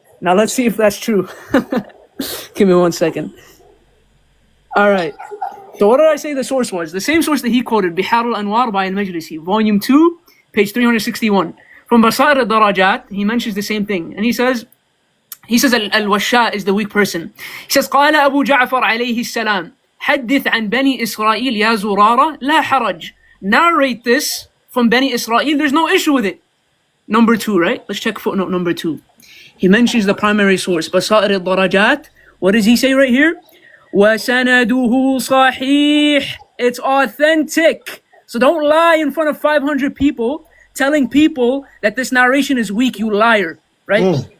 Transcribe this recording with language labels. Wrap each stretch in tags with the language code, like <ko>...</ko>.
<en>Now let's see if that's true. Give me 1 second. All right. So what did I say the source was? The same source that he quoted, Bihar al-Anwar by al-Majlisi, volume 2, page 361. From Basair al-Darajat, he mentions the same thing. And he says al-Washa is the weak person. He says,</en> <ar>قال أبو جعفر عليه السلام حدث عن بني إسرائيل يا زرارة لا حرج.</ar> <en>Narrate this from Bani Israel, there's no issue with it. Number 2, right? Let's check footnote number 2. He mentions the primary source, Basair al-Darajat. What does he say right here?</en> <ar>وَسَنَدُهُ صَحِيح.</ar> <en>It's authentic. So don't lie in front of 500 people telling people that this narration is weak, you liar, right?</en>